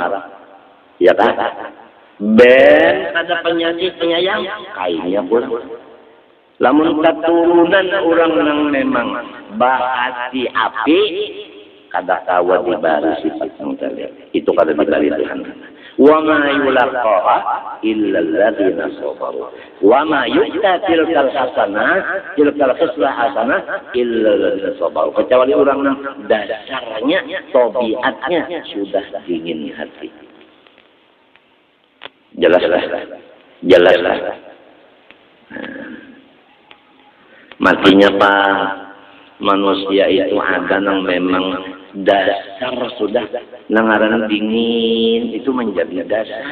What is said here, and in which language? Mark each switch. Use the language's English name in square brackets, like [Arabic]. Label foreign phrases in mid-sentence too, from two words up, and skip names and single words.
[Banjar] Ya kan? Ada penyayang, kainnya pulang. Lamun keturunan orang yang memang bahati api, kada tawa dibari sifat yang tadi. Itu kada dibari Tuhan. [Arabic] وما يلقاها إلا الذين صبروا. وما يؤتى تلك الحسنة تلك الحسنة إلا الذين صبروا. [Indonesian] Kecuali orang yang dasarnya, tabiatnya sudah dingin hati. Jelaslah. Matinya Pak, manusia itu ada yang memang dasar sudah nangaran dingin, itu menjadi dasar.